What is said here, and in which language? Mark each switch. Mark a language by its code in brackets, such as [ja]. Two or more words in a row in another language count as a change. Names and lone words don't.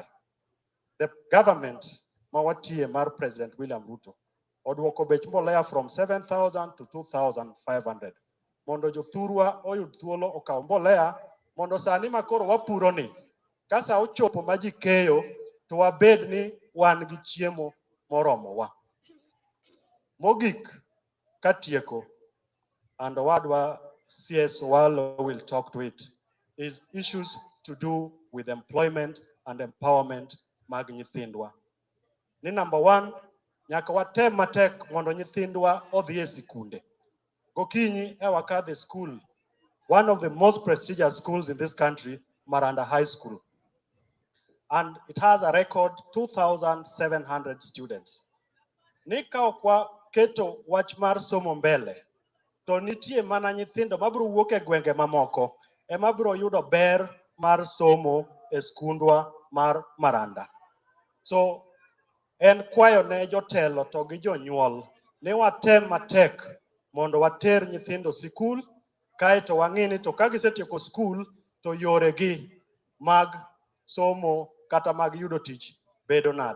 [en] The government [luo] ma watie mar President William Ruto oduoko bech mbolea [en] from 7,000 to 2,500 [luo] mondo jothurwa oyud thuolo okaw mbolea mondo sani makoro wapuro ni kasa ochopo ma ji keyo to wabed ni wan gi chiemo moromowa. Mogik katieko, [en] and owadwa CS Omollo will talk to it, is issues to do with employment and empowerment [luo] mag nyithindwa. Ni [en] number one, [luo] nyaka watem matek mondo nyithindwa odhi e sikunde. Gokinyi e wakadhe school, [en] one of the most prestigious schools in this country, [luo] Maranda High School. [en] And it has a record 2,700 students. [luo] Nika okwa keto wach mar somo mbele, to nitie mana nyithindo mabiro wuok e gwenge mamoko ema biro yudo ber mar somo e skundwa mar Maranda. So en kwayo ne jotelo to gi jonyuol ni watem matek mondo water nyithindo sikul, kaeto wang'ini to ka gisetieko skul to yoregi mag somo kata mag yudo tich bedo nade.